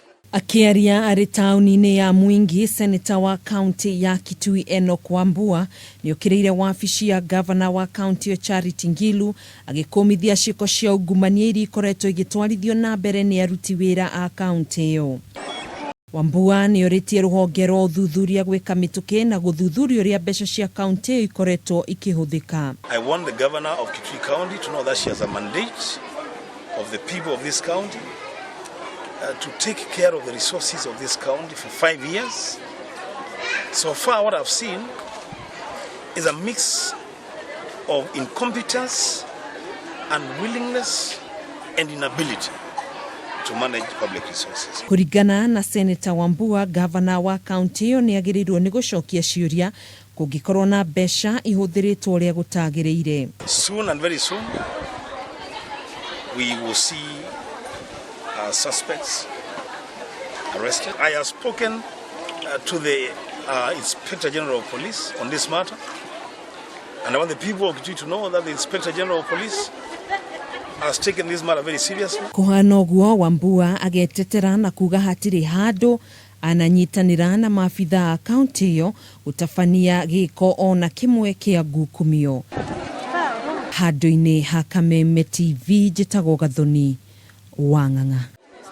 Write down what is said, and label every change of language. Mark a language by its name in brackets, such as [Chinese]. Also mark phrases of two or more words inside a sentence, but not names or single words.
[Kikuyu] Akiaria ari tauni-ini ya Mwingi, seneta wa kaunti ya Kitui Enoch Wambua niokiriire wabici ya Ngavana wa kaunti ya Charity Ngilu agikomithia ciiko cia ungumania iria ikoretwo igitwarithio na mbere ni aruti wira a kaunti iyo. Wambua nioritie ruhonge rwa uthuthuria gwika mituki na guthuthuria uria mbeca cia kaunti iyo ikoretwo ikihuthika. [English] I want the governor of Kitui County to know that she has a mandate of the people of this county to take care of the resources of this county for 5 years. So far what I've seen is a mix of incompetence, unwillingness and inability to manage public resources. [Kikuyu] Kurigana na Seneta Wambua, Gavana wa kaunti iyo niahinyiriirie ni gucokia ciuria kungikorwo na mbeca ihuthiritwo uria gutagiriire. [English] Soon and very soon we will see suspects arrested. I have spoken to the Inspector General of Police on this matter, and I want the people of Kitui to know that the Inspector General of Police has taken this matter very seriously. [Kikuyu] Kuhana uguo, Wambua agetetera na kuuga hatiri handu ananyitanira na maafitha a kaunti iyo gutafania giiko ona kimwe kia ngukumio. Handu-ini ha Kameme TV, njitagwo Gathoni, Wang'ang'a.